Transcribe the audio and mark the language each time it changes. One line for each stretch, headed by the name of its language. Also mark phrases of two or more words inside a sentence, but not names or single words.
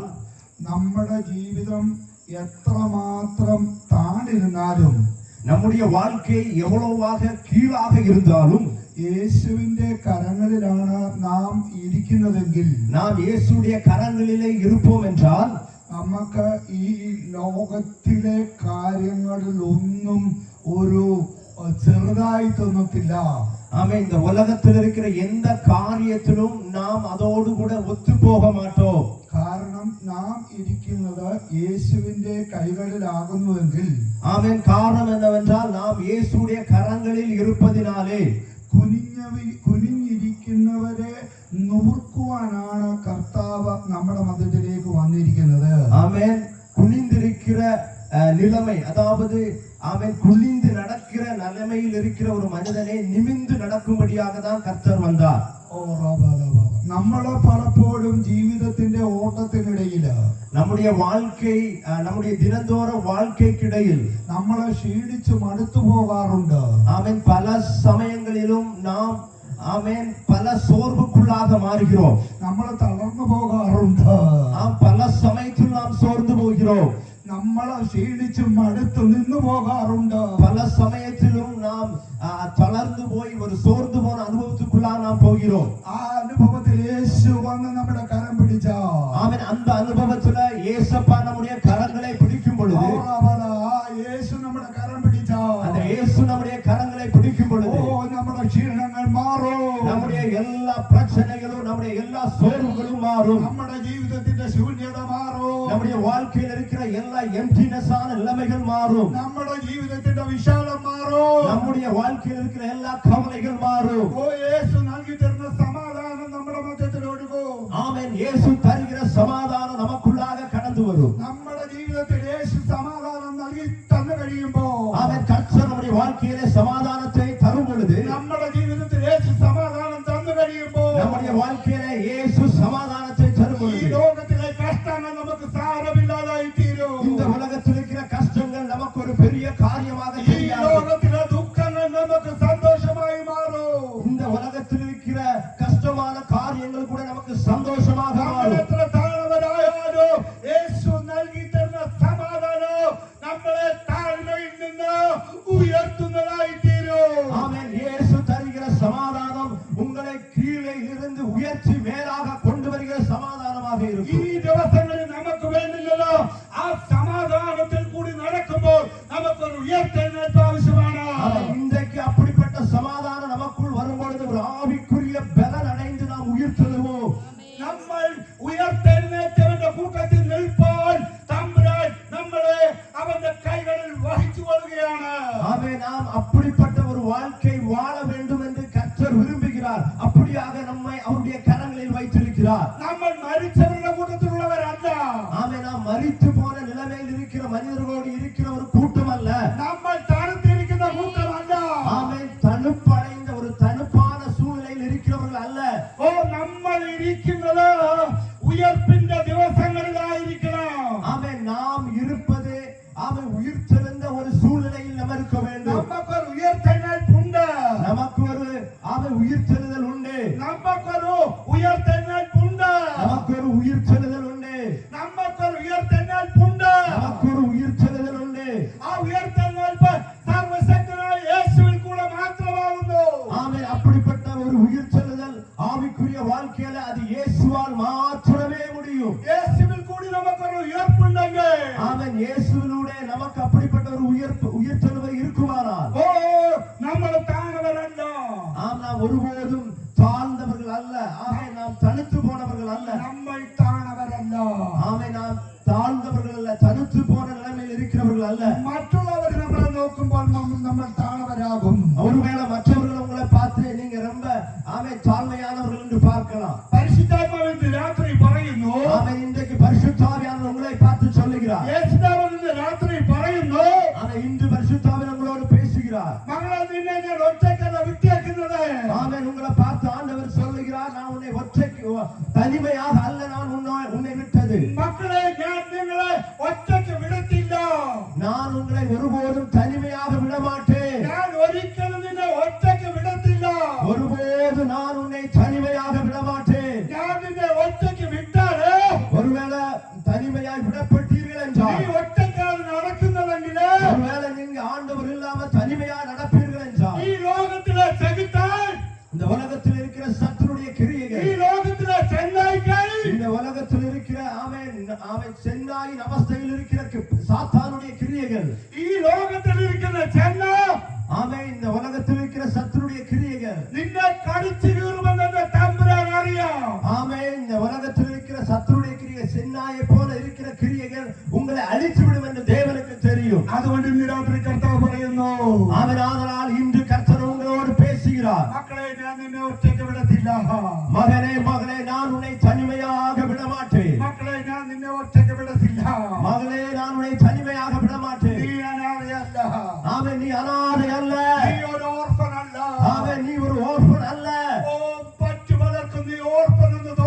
Malayalam: നമ്മുടെ ജീവിതം എത്രമാത്രം താണിരുന്നാലും,
Tamil: நம்முடைய வாழ்க்கை எவ்வளவாக கீழாக இருந்தாலும்,
Malayalam: യേശുവിന്റെ കരങ്ങളിലാണ് നാം ഇരിക്കുന്നതെങ്കിൽ,
Tamil: நாம் இயேசுடைய கரங்களிலே இருப்போம் என்றால்,
Malayalam: നമുക്ക് ഈ ലോകത്തിലെ കാര്യങ്ങളിൽ ഒന്നും ഒരു ചെറുതായി തോന്നത്തില്ല.
Tamil: ஆமென். இந்த உலகத்தில் இருக்கிற எந்த காரியத்திலும் நாம் அதோடு கூட ஒத்து போக மாட்டோம்.
Malayalam: കാരണം നാം ഇരിക്കുന്നത് യേശുവിന്റെ കൈകളിലാകുന്നുവെങ്കിൽ,
Tamil: ஆமென். காரணம் என்னவென்றால், நாம் இயேசுடைய கரங்களில் இருப்பதினாலே
Malayalam: കുനിഞ്ഞിരിക്കുന്നവരെ നുറുക്കുവാനാണ് കർത്താവ് നമ്മുടെ മധ്യത്തിലേക്ക് വന്നിരിക്കുന്നത്. ആമേൻ.
Tamil: குனிந்திருக்கிற நிலைமை, அதாவது அவன் குனிந்து நடக்கிற நிலைமையில் இருக்கிற ஒரு மனிதனை நிமிந்து நடக்கும்படியாக தான் கர்த்தர் வந்தார். ஓ ராபா ராபா
Malayalam: നമ്മള് പലപ്പോഴും ജീവിതത്തിന്റെ ഓട്ടത്തിനിടയില്
Tamil: நம்முடைய வாழ்க்கை நம்முடைய தினந்தோற வாழ்க்கைக்கிடையில்
Malayalam: നമ്മള് ക്ഷീണിച്ചു മടുത്തു പോകാറുണ്ട്.
Tamil: ஆமென் பல சமயங்களிலும் நாம் ஆமென் பல சோர்வுக்குள்ளாக மாறுகிறோம்.
Malayalam: നമ്മള് തളർന്നു പോകാറുണ്ട്.
Tamil: பல சமயத்தில் நாம் சோர்ந்து போகிறோம்.
Malayalam: നമ്മള് ക്ഷീണിച്ചു മടുത്തു നിന്നു പോകാറുണ്ട്.
Tamil: பல சமயத்திலும் நாம் தளர்ந்து போய் ஒரு சோர்ந்து போன அனுபவத்துக்குள்ளாக நாம் போகிறோம்.
Malayalam: ആ അനുഭവത്തിൽ യേശു വന്ന് നമ്മുടെ കരം പിടിച്ച
Tamil: ஆமென் அந்த அனுபவத்துல இயேசப்பா நம்முடைய கரங்களை பிடிக்கும் பொழுது
Malayalam: യേശു നമ്മുടെ കരം പിടിച്ച
Tamil: அந்த இயேசு நம்முடைய கரங்களை பிடிக்கும் பொழுது
Malayalam: നമ്മുടെ ക്ഷീണങ്ങൾ മാറും.
Tamil: நம்முடைய எல்லா பிரச்சனைகளும் நம்முடைய எல்லா சோர்வுகளும் மாறும்.
Malayalam: നമ്മുടെ ജീവിതത്തിന്റെ ശൂന്യത മാറും.
Tamil: நம்முடைய வாழ்க்கையில் இருக்கிற எல்லா எம்டினஸ் ஆன நிலைமைகள் மாறும்.
Malayalam: നമ്മുടെ ജീവിതത്തിന്റെ വിശാലം മാറും.
Tamil: நம்முடைய வாழ்க்கையில் இருக்கிற எல்லா கவலைகள் மாறும்.
Malayalam: യേശു നൽകി തരുന്ന സമാധാനം നമ്മുടെ മധ്യത്തിൽ ഒഴുകും.
Tamil: ஆமென் இயேசு தருகிற சமாதானம் நமக்குள்ளாக கடந்து வரும்.
Malayalam: നമ്മുടെ ജീവിതത്തിൽ യേശു സമാധാനം നൽകി തന്നു കഴിയുമ്പോൾ
Tamil: ஆமென் கர்த்தர் நம்முடைய வாழ்க்கையிலே சமாதானத்தை தரும் பொழுது
Malayalam: നമ്മുടെ ജീവിതത്തിൽ യേശു സമാധാനം തന്നു കഴിയുമ്പോൾ
Tamil: நம்முடைய வாழ்க்கையிலே இயேசு சமாதானத்தை தரும்
Malayalam: ഈ
Tamil: பொழுது
Malayalam: ലോകത്തിലെ കഷ്ടങ്ങൾ നമുക്ക് സാരമില്ലാതായി തീരും.
Tamil: இந்த உலகத்தில் இருக்கிற கஷ்டங்கள் நமக்கு ஒரு பெரிய காரியமாக
Malayalam: ഈ
Tamil: தெரியாது.
Malayalam: ലോകത്തിലെ ദുഃഖങ്ങൾ നമുക്ക് സന്തോഷമായി മാറും.
Tamil: இந்த உலகத்தில் இருக்கிற கஷ்டமான காரியங்கள் கூட நமக்கு சந்தோஷமாக மாறும்.
Malayalam: എത്ര താഴ്ന്നവരായാലും യേശു നൽകി തരുന്ന സമാധാനം നമ്മളെ താഴ്മയിൽ നിന്ന് ഉയർത്തുന്നതായി തീരും.
Tamil: ஆமென் இயேசு தருகிற சமாதானம் உங்களை கீழே இருந்து உயர்த்தி மேலாக கொண்டு வருகிற சமாதானமாக
Malayalam: ഈ
Tamil: இருக்கும்.
Malayalam: ദിവസങ്ങളിൽ നമുക്ക് വേണ്ടില്ലല്ലോ ആ സമാധാനത്തിൽ കൂടി നടക്കുമ്പോൾ നമുക്കൊരു ഉയർത്തെഴുന്നേൽപ്പ് ആവശ്യമാണ്.
Tamil: ஆமென் இன்றைக்கு அப்படிப்பட்ட சமாதானம் நமக்குள் வரும்பொழுது ஒரு ஆவிக்குரிய பலன் அடைந்து நாம் உயிர்த்தெழுவோம்.
Malayalam: നമ്മൾ ഉയർത്തെഴുന്നേറ്റവന്റെ കൂട്ടത്തിൽ നിൽപ്പോൾ തമ്പുരാൻ നമ്മളെ അവന്റെ കൈകളിൽ വഹിച്ചു കൊള്ളുകയാണ്.
Tamil: ஆமென் நாம் அப்படிப்பட்ட ஒரு வாழ்க்கை வாழ வேண்டும் என்று கர்த்தர் விரும்புகிறார். அப்படியாக நம்மை அவருடைய கரங்களில் வைத்திருக்கிறார்.
Malayalam: നമ്മൾ മരിച്ചവരുടെ കൂട്ടത്തിലുള്ളവരല്ല.
Tamil: ஆமென் நாம் மரித்து போன நிலைமையில் இருக்கிற மனிதர்களோடு இருக்கிற ஒரு கூட்டம் அல்ல.
Malayalam: നമ്മൾ തണുത്തിരിക്കുന്ന കൂട്ടമല്ല.
Tamil: ஆமென் தனுப்படைந்த ஒரு தனுப்பான சூழ்நிலையில் இருக்கிறவர்கள் அல்ல.
Malayalam: ഓ നമ്മൾ ഇരിക്കുന്നത് ഉയർപ്പിന്റെ ദിവസങ്ങളിലായിരിക്കണം.
Tamil: ஆமென் நாம் இருப்பது ஆமென் உயிர்த்தெழுந்த ஒரு சூழ்நிலையில் நாம் இருக்க வேண்டும்.
Malayalam: നമുക്കൊരു ഉയർത്തെഴുന്നേൽപ്പുണ്ട്.
Tamil: நமக்கு ஒரு ஆமென் உயிர்த்தெழுதல் உண்டு.
Malayalam: നമുക്കൊരു ഉയർത്തെഴുന്നേൽപ്പുണ്ട്.
Tamil: நமக்கு ஒரு உயிர்த்தெழுதல் உண்டு.
Malayalam: നമുക്കൊരു ഉയർത്തെഴുന്നേൽപ്പുണ്ട്.
Tamil: நமக்கு ஒரு உயிர்த்தெழுதல் உண்டு.
Malayalam: ആ ഉയർത്തെഴുന്നേൽപ്പ് സർവശക്തനായ യേശുവിൽ കൂടെ മാത്രമാകുന്നു.
Tamil: ஆமென் அப்படிப்பட்ட ஒரு உயிர்த்தெழுதல் ஆவிக்குரிய வாழ்க்கையில அது இயேசுவால் மாத்திரமே முடியும்.
Malayalam: യേശുവിൽ കൂടി നമുക്കൊരു ഉയർപ്പുണ്ടെങ്കിൽ
Tamil: ஆமென் இயேசுவிலூടെ நமக்கு அப்படிப்பட்ட ஒரு உயிர்த்தெழுவை இருக்குமானால்
Malayalam: ഓ നമ്മൾ താണവരല്ല.
Tamil: ஆம் நாம் ஒருபோதும் தாழ்ந்தவர்கள் அல்ல. ஆமென் நாம் தனித்து போனவர்கள் அல்ல.
Malayalam: നമ്മൾ താണവരല്ല.
Tamil: ஆமென் நாம் தாழ்ந்தவர்கள் அல்ல. தனித்து போன நிலைமையில் இருக்கிறவர்கள் அல்ல.
Malayalam: മറ്റുള്ളവർ നമ്മളെ നോക്കുമ്പോൾ നമ്മൾ താണവരാകും.
Tamil: ஒருவேளை மற்றவர்கள் உங்களை பார்த்து நீங்க ரொம்ப ஆமென் தாழ்மையானவர்கள் என்று பார்க்கலாம்.
Malayalam: പരിശുദ്ധാത്മാവ് ഇന്ന് രാത്രി പറയുന്നു.
Tamil: ஆமென் இன்றைக்கு பரிசுத்தாவியானவர் உங்களை பார்த்து சொல்லுகிறார்.
Malayalam: യേശുദാവ് ഇന്ന് രാത്രി പറയുന്നു.
Tamil: ஆமென் இன்று பரிசுத்தாவியானவர் உங்களோடு பேசுகிறார்.
Malayalam: മകളെ നിന്നെ ഞാൻ ഒറ്റയ്ക്കല്ല വിട്ടേക്കുന്നത്.
Tamil: ஆமென் உங்களை பார்த்து ஆண்டவர் சொல்லுகிறார் நான் உன்னை ஒற்றைக்கு தனிமையாக அல்ல நான் உன்னை விட்டது.
Malayalam: മക്കളെ ഞാൻ നിങ്ങളെ ഒറ്റയ്ക്ക് വിടത്തില്ല.
Tamil: நான் உங்களை ஒருபோதும் தனிமையாக விட மாட்டேன்.
Malayalam: ഞാൻ ഒരിക്കലും നിന്നെ ഒറ്റയ്ക്ക് വിടത്തില്ല.
Tamil: ஒருபோது நான் உன்னை தனிமையாக விட மாட்டேன்.
Malayalam: ഞാൻ നിന്നെ ഒറ്റയ്ക്ക് വിട്ടാല്
Tamil: ஒருவேளை தனிமையாய் விடப்பட்டீர்கள்
Malayalam: നീ
Tamil: என்றால்
Malayalam: ഒറ്റയ്ക്കാണ് നടക്കുന്നതെങ്കില്
Tamil: ஒருவேளை நீங்க ஆண்டவர் இல்லாம தனிமையா நடப்பீர்கள் என்றால்
Malayalam: ഈ ലോകത്തിലെ ചെകുത്താൻ,
Tamil: இந்த உலகத்தில் இருக்கிற சத்துருடைய
Malayalam: ഈ
Tamil: கிரியைகள்
Malayalam: ലോകത്തിലെ ചെന്നായ്ക്കൾ,
Tamil: இந்த உலகத்தில் இருக்கிற அவன் சென்னாயின் அவஸ்தையில் இருக்கிற சாத்தானுடைய கிரியைகள்,
Malayalam: ഈ ലോകത്തിൽ ഇരിക്കുന്ന ചെന്ന
Tamil: ஆமென் இந்த உலகத்தில் இருக்கிற சத்துருடைய கிரியைகள்
Malayalam: നിന്നെ കടിച്ചു കീറുമെന്ന് തമ്പുരാൻ അറിയാം.
Tamil: ஆமென் இந்த உலகத்தில் இருக்கிற சத்துருடைய கிரியை சென்னாயை போல இருக்கிற கிரியைகள் உங்களை அழித்து விடும் என்று தேவனுக்கு தெரியும்.
Malayalam: അതുകൊണ്ട് ഇന്ന് രാത്രി കർത്താവ് പറയുന്നു,
Tamil: ஆமென் ஆதலால் இன்று கர்த்தர் உங்களோடு பேசுகிறார்.
Malayalam: മക്കളെ ഞാൻ നിന്നെ ഒറ്റയ്ക്ക് വിടത്തില്ല.
Tamil: மகனே மகளே நான் உன்னை தனிமையாக விட மாட்டேன்.
Malayalam: മക്കളെ ഞാൻ നിന്നെ ഒറ്റയ്ക്ക് വിടത്തില്ല.
Tamil: மகளே நான் உன்னை தனிமையாக விட மாட்டேன்.
Malayalam: നീ അനാഥയല്ല.
Tamil: ஆமென் நீ அனாதை அல்ல.
Malayalam: നീ ഒരു ഓർഫൻ അല്ല.
Tamil: ஆமென் நீ ஒரு ஓர்பன் அல்ல.
Malayalam: ഓ പറ്റുപലർക്കും നീ ഓർഫൻ എന്ന്